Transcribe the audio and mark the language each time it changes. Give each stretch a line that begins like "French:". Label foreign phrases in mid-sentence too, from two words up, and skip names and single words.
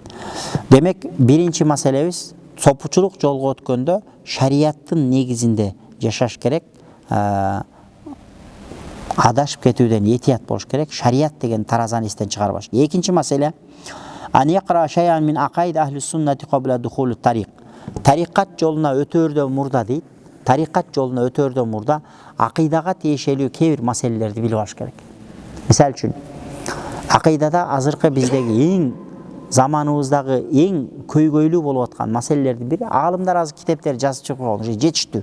Kyrgyz: Демек, биринчи маселебиз сопучулук жолго өткөндө шариаттын негизинде жашаш керек. Адашып кетүүдөн этият болуш керек. Шарият деген таразаны эстен чыгарбаш. Экинчи маселе
Arabic: شيئا من عقائد أهل السنة قبل دخول الطريق.
Kyrgyz: Тарикат жолуна өтөөрдөн мурда дейт. Тарикат жолуна өтөөрдөн мурда акыйдага тиешелүү кээ бир маселелерди билип алыш керек. Мисалы үчүн, акыйдада азыркы биздеги эң заманыбыздагы эң көйгөйлүү болуп аткан маселелердин бири, аалымдар азыр китептер жазып чыгып койгон, жетиштүү.